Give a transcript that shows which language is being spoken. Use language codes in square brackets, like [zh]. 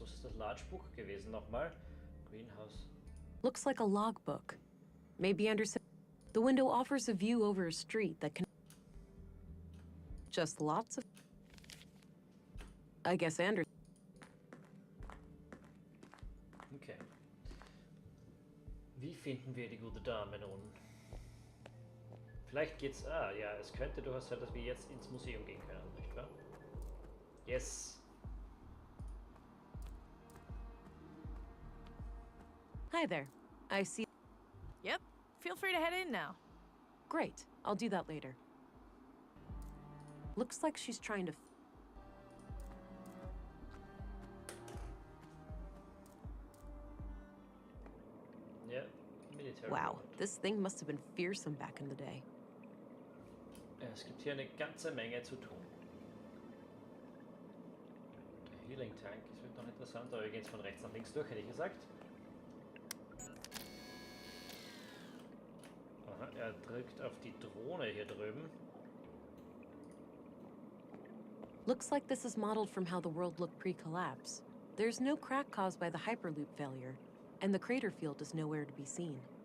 [de] Was ist das Large-Buch gewesen nochmal? [en] Greenhouse. Looks like a logbook. Maybe Anderson. The window offers a view over a street that can. Just lots of. I guess Anderson. Okay. [de] Wie finden wir die gute Dame nun? Vielleicht geht's. Ah, ja, es könnte durchaus sein, dass wir jetzt ins Museum gehen können, nicht wahr? [en] Yes. Hi there. I see. Yep, feel free to head in now. Great. I'll do that later. Looks like she's trying to. [de] Ja, Military. [en] Wow, Robot. this thing must have been fearsome back in the day. [de] Ja, es gibt hier eine ganze Menge zu tun. Der Healing Tank, das wird noch interessant, aber wir gehen jetzt von rechts nach links durch, hätte ich gesagt. Aha, er drückt auf die Drohne hier drüben. [en] Looks like this is modeled from how the world looked pre-collapse. There's no crack caused by the Hyperloop failure, and the crater field is nowhere to be seen.